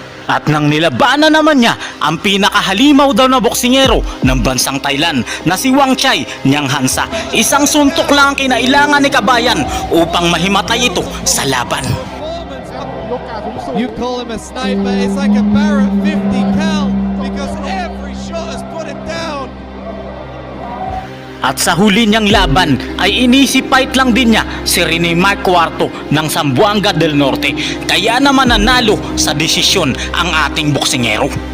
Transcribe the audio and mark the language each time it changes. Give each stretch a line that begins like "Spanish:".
Filipino: At nang nilabanan naman niya ang pinakahalimaw daw na boksingero ng bansang Thailand na si Wang Chai Nyang Hansa. Isang suntok lang ang kinailangan ni kabayan upang mahimatay ito sa laban.
English: You call him a sniper, it's like a Barrett 50 cal because every shot has put him down.
Filipino: At sa huli niyang laban ay inisipite lang din niya si Rene Mark IV ng Zamboanga del Norte. Kaya naman nanalo sa desisyon ang ating boksingero.